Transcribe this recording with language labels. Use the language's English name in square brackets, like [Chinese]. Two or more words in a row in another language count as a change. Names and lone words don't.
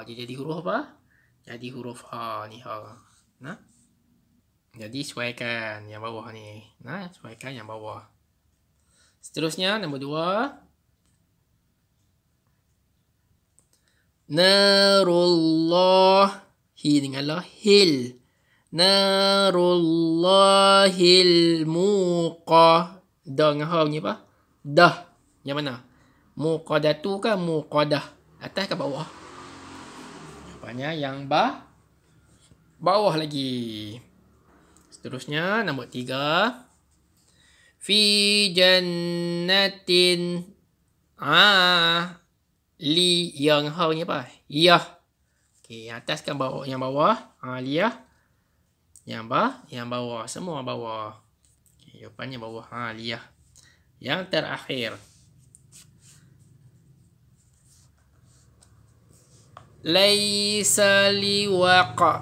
[Malay] Dia jadi huruf apa? Jadi huruf ha ni ha. Jadi sesuaikan yang bawah ni. Sesuaikan yang bawah. Seterusnya nombor 2. Narullah. Hi dengan la hil. [Arabic] نار الله المقه. [Malay] Dah dengan ha ni apa? Dah. Yang mana? Muqadatu ke muqadah? Atas ke bawah? Jawapannya yang bawah lagi. Seterusnya nombor 3. [Arabic] في جنة لي. [Malay] Yang ha ni apa? Yah. Okey, yang atas kan bawah, yang bawah. Aliyah. Yang bawah. Semua bawah. Okey, jawapannya bawah. Aliyah. Yang terakhir. [Arabic] ليس لوقع.